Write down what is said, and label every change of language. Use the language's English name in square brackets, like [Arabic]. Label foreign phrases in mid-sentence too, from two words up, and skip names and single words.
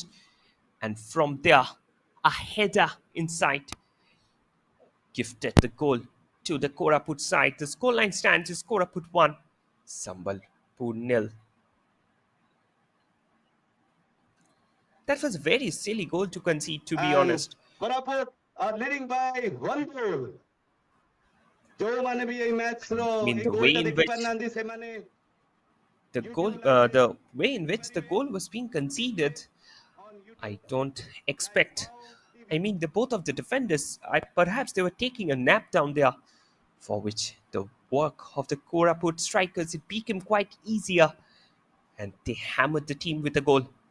[English] And from there, a header inside gifted the goal to the Koraput side. The scoreline stands is Koraput 1, Sambalpur nil. That was a very silly goal to concede, to be And honest. Koraput are leading by 1 goal. [Odia] ଯୋଉମାନେ ବି ଏଇ ମ୍ୟାଚ୍ ର [English] I mean, [Odia] ଏଇ [English] the way [Odia] ଗୋଲଟା [English] in [Odia] ଦେଖି [English] which [Odia] ପାରିନାହାନ୍ତି ସେମାନେ YouTube [English] the live way in which the goal was being conceded, on YouTube I don't like expect. FAO I TV. mean, both of the defenders, perhaps they were taking a nap down there, for which the work of the Koraput strikers it became quite easier, and they hammered the team with a goal.